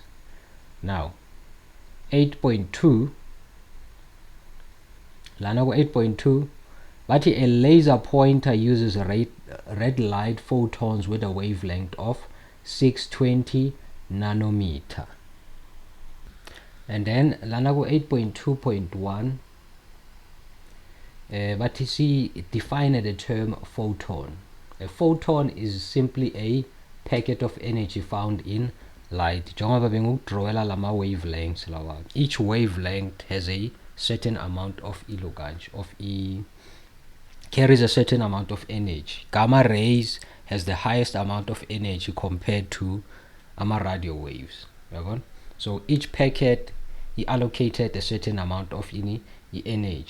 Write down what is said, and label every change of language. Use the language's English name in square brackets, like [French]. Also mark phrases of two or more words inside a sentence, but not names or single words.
[English] Now 8.2 lanago 8.2 but a laser pointer uses red light photons with a wavelength of 620 nanometer. And then lanago 8.2.1 but you see it defined the term photon. A photon is simply a packet of energy found in light. [Zulu] Njengoba bengukudrawela lama wavelengths lawa. [English] Each wavelength has a certain amount of carries a certain amount of energy. Gamma rays has the highest amount of energy compared to ama radio waves. So each packet he allocated a certain amount of energy.